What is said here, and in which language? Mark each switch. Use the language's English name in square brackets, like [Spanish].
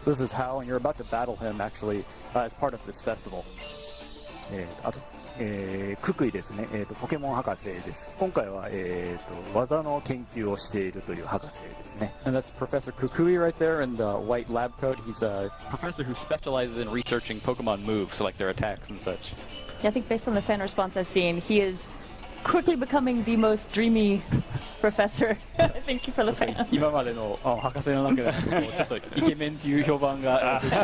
[English] So this is How, and you're about to battle him actually as part of this festival. [Japanese] あと、ククイですね。ポケモン博士です。今回は、技の研究をしているという博士ですね。 [English] And that's Professor Kukui right there in the white lab coat. He's a professor who specializes in researching Pokemon moves, so like their attacks and such. I think based on the fan response I've seen, he is quickly becoming the most dreamy professor. Thank you for the fans. [Japanese] 今までの博士の中でちょっとイケメンっていう評判が